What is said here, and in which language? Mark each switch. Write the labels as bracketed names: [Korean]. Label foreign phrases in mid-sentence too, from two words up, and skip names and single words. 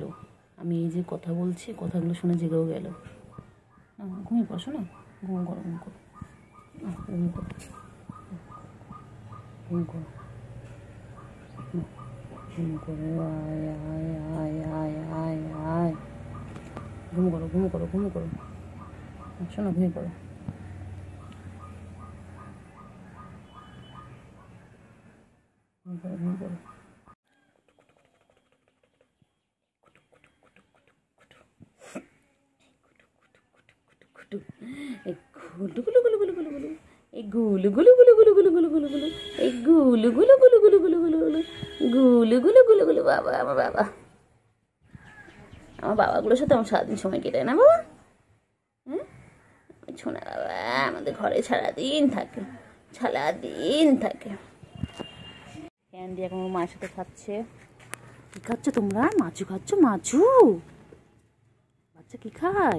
[Bangla] আমি এই যে কথা বলছি, কথাগুলো শুনে জেগেও গেল। ঘুমিয়ে পড়ো না, ঘুম করো ঘুম করো ঘুম করো ঘুম করো ঘুম করো, আয় আয় আয় আয় আয় আয়, ঘুম করো ঘুম করো ঘুম করো, শোনো ঘুমিয়ে পড়ো। ঘুম করো ঘুম করো। গুলু গুলু গুলু গুলু গুলু গুলু, এই গুলু গুলু গুলু গুলু গুলু গুলু গুলু গুলু, এই গুলু গুলু গুলু গুলু গুলু গুলু গুলু, গুলু গুলু গুলু গুলু। বাবা আমার বাবা, আমার বাবাগুলোর সাথে আমার সারাদিন সময় কেটে না বাবা। হ্যাঁ শোনা বাবা আমাদের ঘরে সারাদিন থাকে, সারাদিন থাকে। ক্যান্ডি এখন ওর মায়ের সাথে খাচ্ছে। কি খাচ্ছ তোমরা? মাছু খাচ্ছ? মাছু বাচ্চা কি খায়?